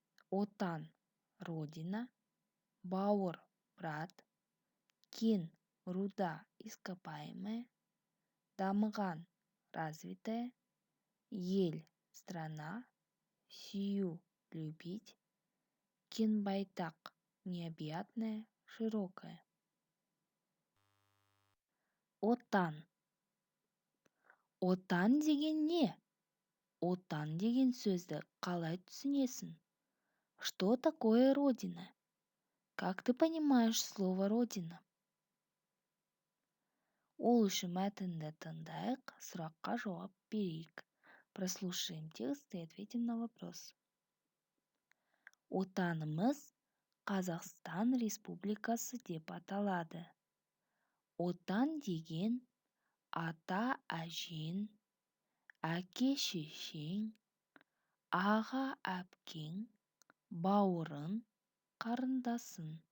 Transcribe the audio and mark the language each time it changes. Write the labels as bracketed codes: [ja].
[ru] Отан, родина, бауыр, брат, кен, руда, ископаемая, дамыған, развитая, ел, страна, сию, любить, кенбайтақ, необъятная, широкая. [kk] Отан. Отан деген не? Отан деген сөзді қалай түсінесің? [ru] Что такое родина? Как ты понимаешь слово родина? [kk] Ол үшін мәтінді тыңдайық, сұраққа жауап берейік. [ru] Прослушаем текст и ответим на вопрос. [kk] Отанымыз Қазақстан Республикасы деп аталады. Отан деген ата-әжең, әке-шешең, аға-әпкең, бауырың, қарындасың.